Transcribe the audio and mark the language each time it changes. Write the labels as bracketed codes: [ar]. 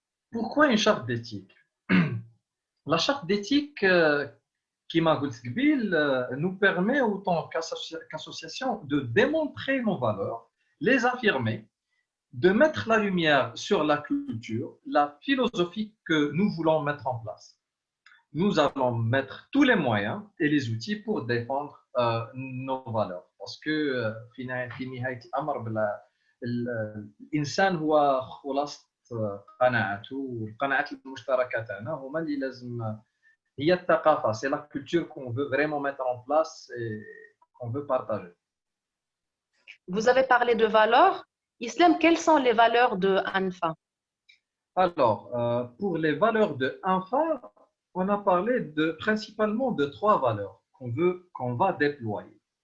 [fr] Pourquoi une charte d'éthique? La charte d'éthique, qui m'a nous permet, autant qu'association, de démontrer nos valeurs, les affirmer, de mettre la lumière sur la culture, la philosophie que nous voulons mettre en place. Nous allons mettre tous les moyens et les outils pour défendre nos valeurs. Parce que [ar] في نهاية الأمر الإنسان هو خلاصة قناعته والقناعات المشتركة تاعنا هما اللي لازم هي الثقافة. [fr] C'est la culture qu'on veut vraiment mettre en place et qu'on veut partager. Vous avez parlé de valeurs. Islam, quelles sont les valeurs de Anfa? Alors, pour les valeurs de Infa, on a parlé principalement de trois valeurs qu'on va déployer.